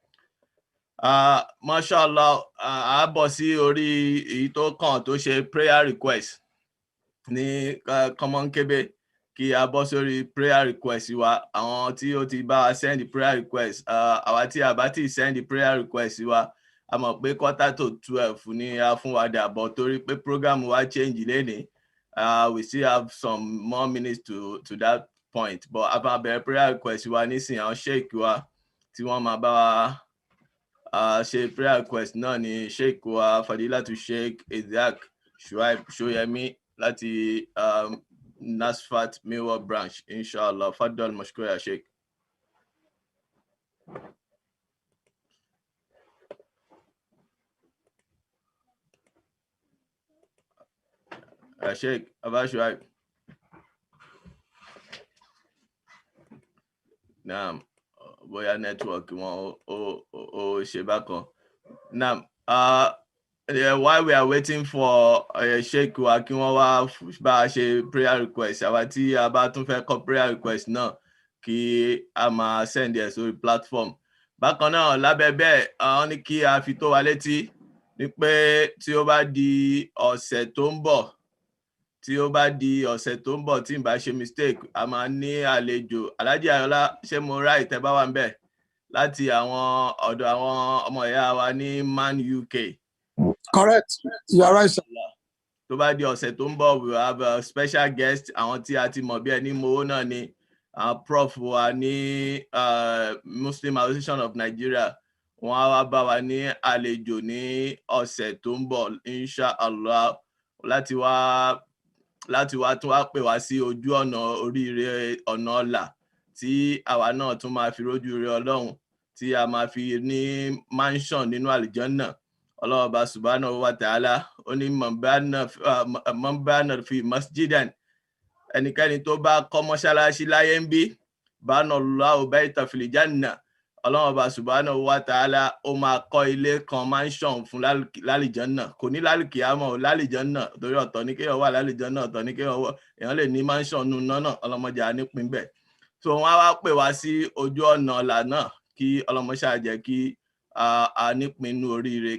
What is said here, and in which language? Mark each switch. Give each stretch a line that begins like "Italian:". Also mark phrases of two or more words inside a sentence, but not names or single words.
Yoruba: Mashallah, a bọ̀ sí orí èyí tó kàn tó ṣe
English: prayer request
Yoruba: ní kọ́mọ́nkébé. Kí a bọ́ sórí
English: prayer request
Yoruba: wa. Àwọn tí ó ti bá wa
English: send prayer request,
Yoruba: àwa tí a bá ti
English: send prayer request
Yoruba: wa, a mọ̀ pé 11:45 ni a fún wa dàbọ̀ torí pé program wa change lénìí.
English: We still have some more minutes to that point, but
Yoruba: a máa bẹ̀rẹ̀
English: prayer request
Yoruba: wa nísìnyí. Àwọn sheikh wa tí wọ́n máa bá wa ṣe
English: prayer request
Yoruba: náà ni sheikh wa Fadilatu Sheikh Isaac Shuaib Shoyemi láti Nasfat Miwa branch.
Arabic: إن شاء الله فضل مشكور يا شيخ.
Yoruba: Sheikh Abba Shuaib. Naam, bóyá network wọn ó ṣe bákan. Naam,
English: while we are waiting for Sheikh
Yoruba: wa kí wọ́n wá bá a ṣe
English: prayer request,
Yoruba: àwa tí a bá tún fẹ́ kọ
English: prayer request
Yoruba: náà kí a máa send ẹ̀ sórí platform. Bákan náà lábẹ́ bẹ́ẹ̀ wọ́n ní kí a fi tó wa létí ní pé tí ó bá di ọ̀sẹ̀ tó ń bọ̀ tí n bá ṣe mistake, a máa ní àlejò Alhaji Ayọ̀lá. Ṣé mo right tẹ́ bá wà ń bẹ̀ láti àwọn ọ̀dọ̀ àwọn ọmọ ìyá wa ní Man UK?
English: Correct. You are right, sir.
Yoruba: Tó bá di ọ̀sẹ̀ tó ń bọ̀,
English: we will have a special guest.
Yoruba: Àwọn tí a ti mọ̀ bí ẹni mowó náà ni prof wa ní Muslim Association of Nigeria. Wọ́n á wá bá wa ní àlejò ní ọ̀sẹ̀ tó ń bọ̀ inshallah láti wá tún wá pè wá sí ojú ọ̀nà oríire ọ̀nà ọ̀la tí àwa náà tún máa fi rójú rere Ọlọ́run tí a máa fi ní mansion nínú àlùjánnà. Ọlọ́run Ọba
Arabic: سبحانه و تعالى
Yoruba: ó ní
Arabic: من بنى في مسجدا.
Yoruba: Ẹnikẹ́ni tó bá kọ́ mọ́ṣáláṣí láyé ń bí,
Arabic: بنى الله بيتا في الجنة.
Yoruba: Ọlọ́run Ọba
Arabic: سبحانه و تعالى
Yoruba: ó máa kọ́ ilé kan mansion fún lálìjánnà. Kò ní lálìkìyámọ̀, lálìjánnà torí ọ̀tọ̀ ní kéèyàn wà lálìjánnà, ọ̀tọ̀ ní kéèyàn wà. Èèyàn lè ní mansion nínú náà, ọlọ́mọdé á nípìn bẹ́ẹ̀. So wọ́n á wá pè wá sí ojú ọ̀nà ọ̀la náà kí ọlọ́mọṣẹ́ àjẹ́ kí a nípinnu oríire.